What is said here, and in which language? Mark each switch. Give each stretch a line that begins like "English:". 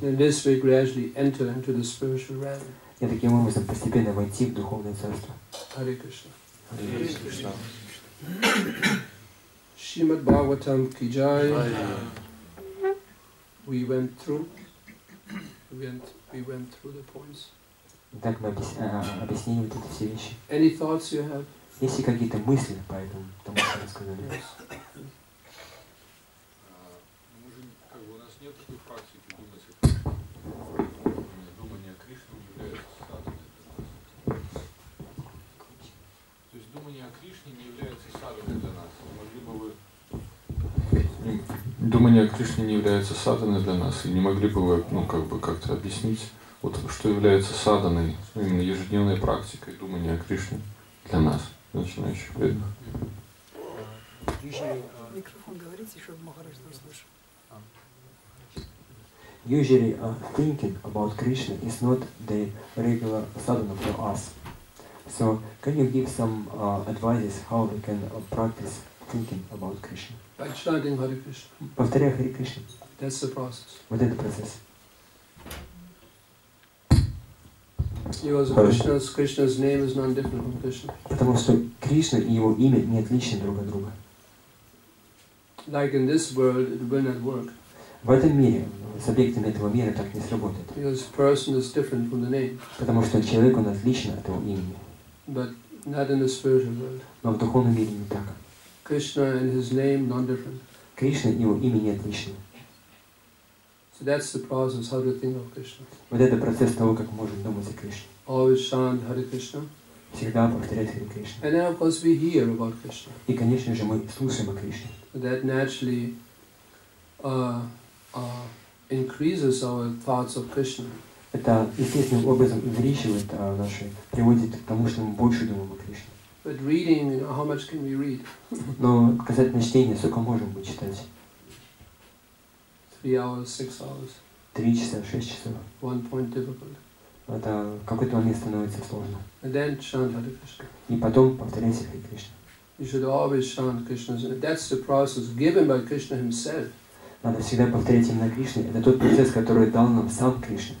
English: And in this way gradually enter into the spiritual realm.
Russian: И таким образом постепенно войти в духовное царство.
English: Hare Krishna. Hare Krishna.
Hindi: Srimad Bhagavatam ki jai.
English: We went through We went through the points.
Russian: Так мы объяснили вот эти все вещи.
English: Any thoughts you have?
Russian: Есть ли какие-то мысли по этому, тому, что вы сказали? У нас нет такой практики думать, думание о Кришне не является садханой для нас. То есть думание о Кришне не является садханой для нас. Могли бы вы... Думание о Кришне не является садханой для нас, и не могли бы вы, как-то объяснить, вот, что является садханой, именно ежедневной практикой думания о Кришне для нас, начинающих преданных? Микрофон говорите, чтобы Махарадж услышал.
English: Usually, thinking about Krishna is not the regular sadhana for us. So, can you give some advices how we can practice thinking about Krishna? By chanting Hare Krishna.
Russian: Повторяя Харе Кришна.
English: That's the process.
Russian: Вот это процесс.
English: Because Krishna's name is non-different from Krishna.
Russian: Потому что Кришна и его имя не отличны друг от друга.
English: Like in this world, it will not work.
Russian: В этом мире, с объектами этого мира так не сработает.
English: Because person is different from the name.
Russian: Потому что человек, он отличен от его имени.
English: But not in the spiritual world.
Russian: Но в духовном мире не так.
English: Krishna and his name non-different.
Russian: Кришна и его имя не отличны.
English: So that's the process, how to think of Krishna.
Russian: Вот это процесс того, как можем думать о Кришне.
English: Always chant Hare Krishna.
Russian: Всегда повторять Харе Кришна.
English: And then of course we hear about Krishna.
Russian: И, конечно же, мы слушаем о Кришне.
English: That naturally increases our thoughts of Krishna.
Russian: Это естественным образом увеличивает наши, приводит к тому, что мы больше думаем о Кришне.
English: But reading, how much can we read?
Russian: Но касательно чтения, сколько можем мы читать?
English: 3 hours, 6 hours.
Russian: 3 часа, 6 часов.
English: One point difficult.
Russian: Это в какой-то момент становится сложно.
English: And then chant Hare Krishna.
Russian: И потом повторяйте Харе Кришна.
English: You should always chant Krishna's name. That's the process given by Krishna himself.
Russian: Надо всегда повторять именно Кришне. Это тот процесс, который дал нам сам Кришна.